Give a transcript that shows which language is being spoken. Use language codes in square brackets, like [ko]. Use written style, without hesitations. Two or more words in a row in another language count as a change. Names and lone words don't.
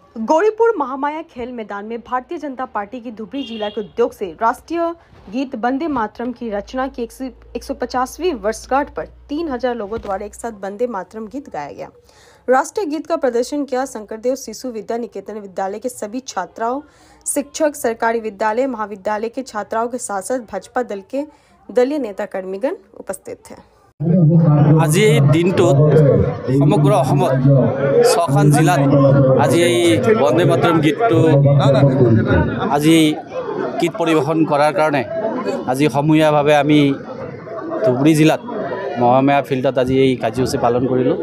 [hi] गौरीपुर महामाया खेल मैदान में भारतीय जनता पार्टी की धुबरी जिला के उद्योग से राष्ट्रीय गीत वंदे मातरम की रचना की 150वीं वर्षगांठ पर 3000 लोगों द्वारा एक साथ वंदे मातरम गीत गाया गया। राष्ट्रीय गीत का प्रदर्शन किया शंकरदेव शिशु विद्या निकेतन विद्यालय के सभी छात्राओं, शिक्षक, सरकारी विद्यालय, महाविद्यालय के छात्राओं के साथ साथ भाजपा दल के दलीय नेता कर्मीगण उपस्थित थे। [as] আজি এই দিনটোত সমগ্ৰ অসমত 6খন জিলাত আজি এই বন্দে মাতৰম গীতটো আজি গীত পৰিৱেশন কৰাৰ কাৰণে আজি সমূহীয়াভাৱে আমি ধুবুৰী জিলাত মহামায়া ফিল্ডত আজি এই কাৰ্যসূচী পালন কৰিলোঁ।